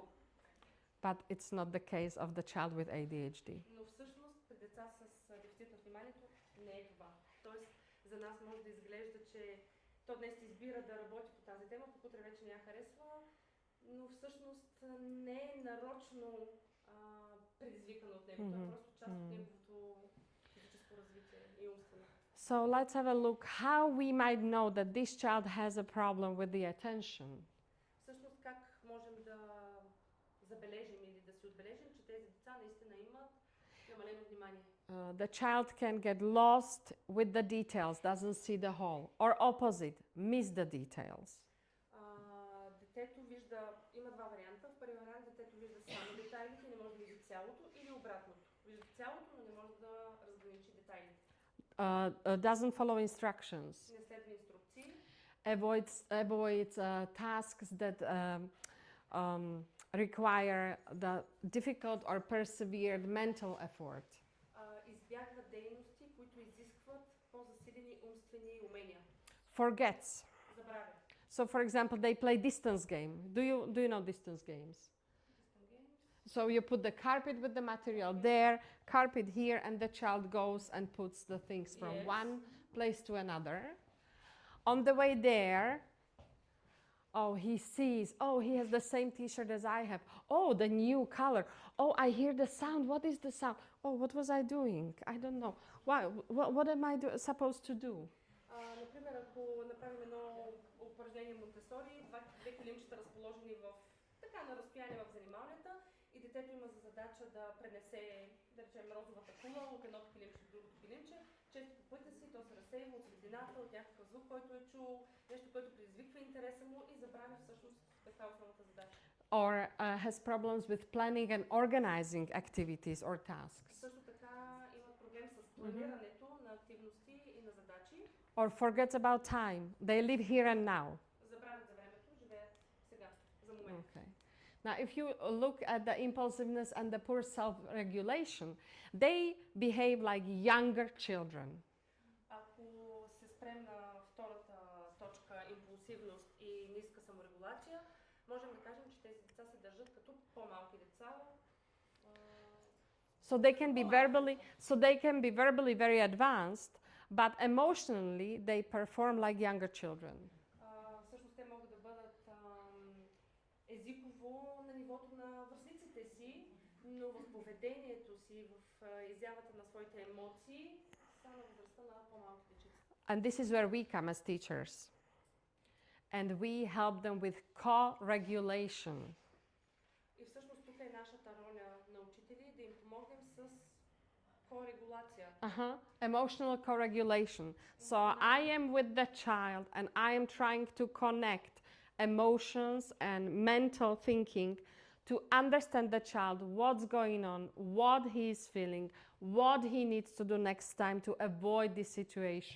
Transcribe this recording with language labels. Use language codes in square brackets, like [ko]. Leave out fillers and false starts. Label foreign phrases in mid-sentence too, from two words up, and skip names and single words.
[en] But it's not the case of the child with ADHD. [bg] Но всъщност при деца с дефицит на вниманието не е това. Тоест за нас може да изглежда, че то днес избира да работи по тази тема, пък утре вече не я харесва, но всъщност не е нарочно предизвикано от него. Това е просто част от неговото физическо развитие и умствено. [en] So let's have a look how we might know that this child has a problem with the attention. [bg] Всъщност как можем да забележим или да си отбележим, че тези деца наистина имат намалено внимание. [en] The child can get lost with the details, doesn't see the whole, or opposite, miss the details. [bg] Детето вижда, има два варианта. В първия вариант детето вижда само детайлите, не може да види цялото, или обратното. Вижда цялото, но не може да разграничи детайлите. [en] Doesn't follow instructions. [bg] Не следва инструкции. [en] Avoids tasks that require the difficult or persevered mental effort. [bg] Избягва дейности, които изискват по-засилени умствени умения. [en] Forgets. [bg] Забравя. [en] So, for example, they play distance game. Do you know distance games? So you put the carpet with the material there, carpet here, and the child goes and puts the things from one place to another. On the way there, oh, he sees, oh, he has the same t-shirt as I have. Oh, the new color. Oh, I hear the sound. What is the sound? Oh, what was I doing? I don't know. What am I supposed to do? [bg] Например, ако направим едно упражнение Монтесори, две килимчета разположени така на разстояние в занималнията и детето има за задача да пренесе, да речем, розовата кула от едното килимче до другото килимче. Често по пътя си то се разсейва от светлината, от някакъв звук, който е чул, нещо, което предизвиква интереса му и забравя всъщност каква е основната задача. [en] Or has problems with planning and organizing activities or tasks. [bg] Също така има проблем с планирането на активности и на задачи. [en] Or forgets about time. They live here and now. [bg] Забравят за времето, живеят сега, за момента. [en] Okay. Now, if you look at the impulsiveness and the poor self-regulation, they behave like younger children. [bg] Ако се спрем на втората точка, импулсивност и ниска саморегулация, можем да кажем, че тези деца се държат като по-малки деца. [en] So they can be verbally very advanced, but emotionally they perform like younger children. [bg] Всъщност те могат да бъдат езиково на нивото на връстниците си, но в поведението си, в изявата на своите емоции, са на възрастта на по-малки дечица. [en] And this is where we come as teachers. And we help them with co-regulation. [bg] И всъщност тук е нашата роля на учители да им помогнем с co-регулация. [en] Emotional co-regulation. So I am with the child and I am trying to connect emotions and mental thinking to understand the child, what's going on, what he is feeling, what he needs to do next time to avoid this situation.